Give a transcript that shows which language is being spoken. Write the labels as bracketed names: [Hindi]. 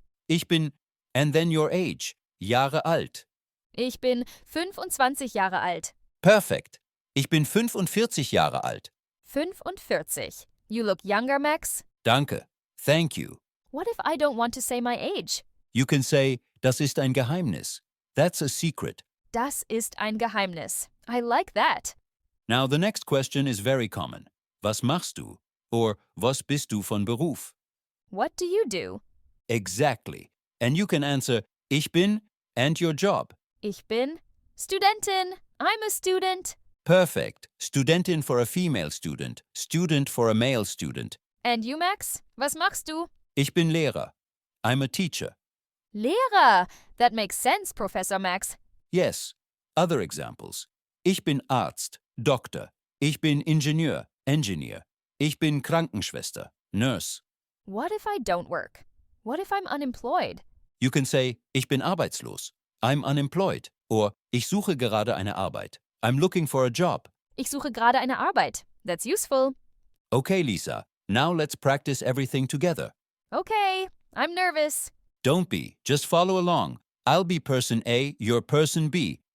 [German] Ich bin, [English] and then your age. [German] Jahre alt. Ich bin 25 Jahre alt. Perfect. Ich bin 45 Jahre alt. [English] 45. You look younger, Max. Danke. Thank you. What if I don't want to say my age? You can say, [German] Das ist ein Geheimnis. [English] That's a secret. [German] Das ist ein Geheimnis. [English] I like that. Now the next question is very common. [German] Was machst du? Or was bist du von Beruf? [English] What do you do? Exactly. And you can answer [German] Ich bin [English] and your job. [German] Ich bin Studentin. [English] I'm a student. Perfect. Studentin for a female student. Student for a male student. And you, Max? [German] Was machst du? Ich bin Lehrer. [English] I'm a teacher. [German] Lehrer. [English] That makes sense, Professor Max. Yes. Other examples. [German] Ich bin Arzt. [English] Doctor. [German] Ich bin Ingenieur. Engineer. Ich bin Krankenschwester. [English] Nurse. What if I don't work? What if I'm unemployed? You can say, [German] ich bin arbeitslos. [English] I'm unemployed. Or, [German] ich suche gerade eine Arbeit. [English] I'm looking for a job. [German] Ich suche gerade eine Arbeit. [English] That's useful. Okay, Lisa. Now let's practice everything together. Okay, I'm nervous. Don't be. Just follow along. I'll be person A, you're person B.